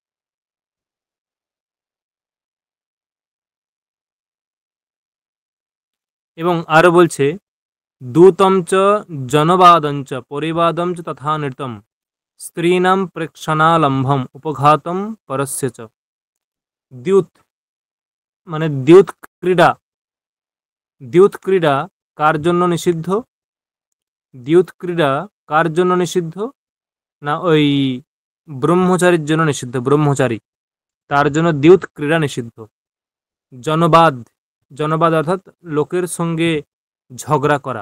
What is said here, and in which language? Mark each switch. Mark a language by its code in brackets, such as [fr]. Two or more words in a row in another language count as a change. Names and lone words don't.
[bn] এবং আরো বলছে, [sa] দূতম চ জনবাদঞ্চ পরিবাদম চ তথা নৃতম স্ত্রীণাম প্রেক্ষণালম্ভম উপঘাতম পরস্য চ। [bn] দ্যুত মানে দ্যুত ক্রীড়া। দ্যুত ক্রীড়া কার জন্য নিষিদ্ধ? দ্যুত ক্রীড়া কার জন্য নিষিদ্ধ? না ওই ব্রহ্মচারীর জন্য নিষিদ্ধ। ব্রহ্মচারী, তার জন্য দ্যুত ক্রীড়া নিষিদ্ধ। জনবাদ, জনবাদ অর্থাৎ লোকের সঙ্গে ঝগড়া করা।